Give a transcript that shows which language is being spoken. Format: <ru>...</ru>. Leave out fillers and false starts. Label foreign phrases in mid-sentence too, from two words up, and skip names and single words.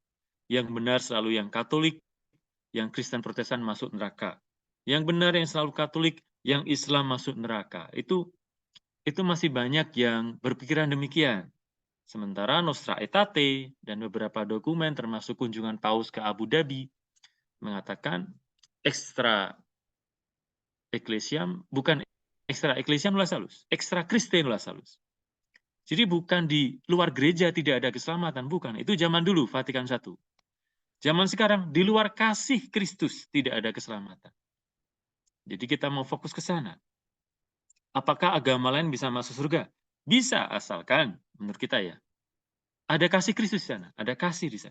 <id>Yang benar selalu yang Katolik, yang Kristen Protestan masuk neraka. Yang benar yang selalu Katolik, yang Islam masuk neraka. Itu masih banyak yang berpikiran demikian. Sementara Nostra Aetate dan beberapa dokumen termasuk kunjungan Paus ke Abu Dhabi mengatakan</id> <la>extra ecclesiam</la> <id>bukan</id> <la>extra ecclesiam nulla salus, extra Christe nulla salus.</la> <id>Jadi bukan di luar gereja tidak ada keselamatan, bukan. Itu zaman dulu, Vatikan I. Zaman sekarang, di luar kasih Kristus tidak ada keselamatan. Jadi kita mau fokus ke sana. Apakah agama lain bisa masuk surga? Bisa, asalkan menurut kita ya. Ada kasih Kristus di sana, ada kasih di sana.</id>